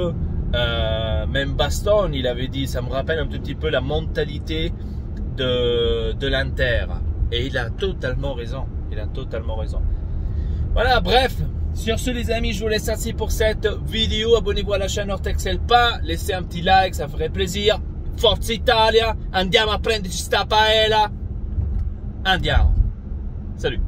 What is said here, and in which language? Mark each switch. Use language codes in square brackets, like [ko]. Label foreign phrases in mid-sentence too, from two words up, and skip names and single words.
[fr] Même Bastoni, il avait dit, ça me rappelle un tout petit peu la mentalité de l'Inter. Et il a totalement raison. Il a totalement raison. Voilà, bref. Sur ce, les amis, je vous laisse ainsi pour cette vidéo. Abonnez-vous à la chaîne Ortexel Pas. Laissez un petit like, ça ferait plaisir. [it] Forza Italia. Andiamo a prenderci sta paella. Andiamo. [fr] Salut.